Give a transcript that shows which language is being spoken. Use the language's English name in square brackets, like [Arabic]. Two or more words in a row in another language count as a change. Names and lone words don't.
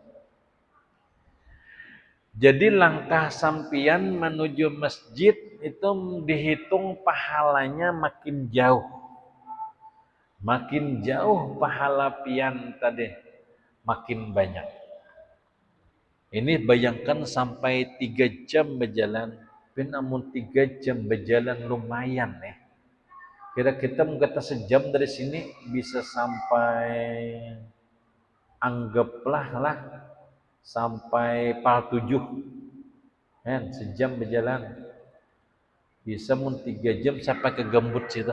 [Banjar] Jadi langkah sampian menuju masjid itu dihitung pahalanya makin jauh. Makin jauh pahala pian tadi, makin banyak. [Indonesian] Ini bayangkan sampai 3 jam berjalan. Namun 3 jam berjalan lumayan ya. Kira kita mengkata sejam dari sini bisa sampai, anggaplah lah sampai pal 7. Kan sejam berjalan. [Banjar] Bisa mun 3 jam sampai ke Gembut situ.